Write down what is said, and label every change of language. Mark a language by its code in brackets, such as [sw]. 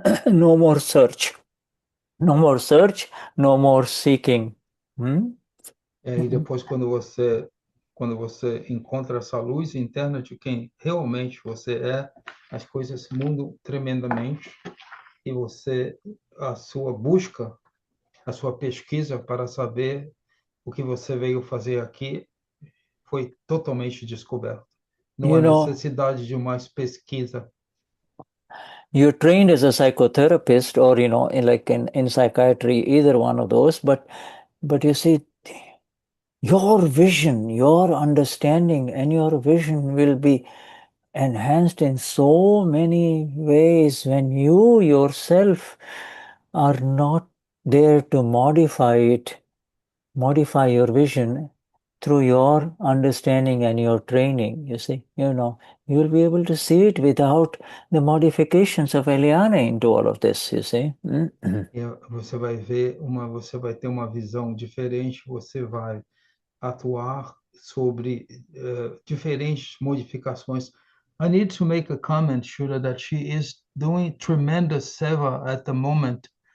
[en] No more search. No more search, no more seeking. [pt] E depois, quando você encontra essa luz interna de quem realmente você é, as coisas mudam tremendamente e a sua busca, a sua pesquisa para saber o que você veio fazer aqui foi totalmente descoberto. Não há necessidade de mais pesquisa. [en] You're trained as a psychotherapist, or, you know, in psychiatry, either one of those, but you see, your vision, your understanding and your vision will be enhanced in so many ways when you yourself are not there to modify your vision through your understanding and your training, you see. You know, you'll be able to see it without the modifications of Eliane into all of this, you see. [pt] Você vai ter uma visão diferente, você vai atuar sobre diferentes modificações. [en] I need to make a comment, Shura, that she is doing tremendous seva at the moment.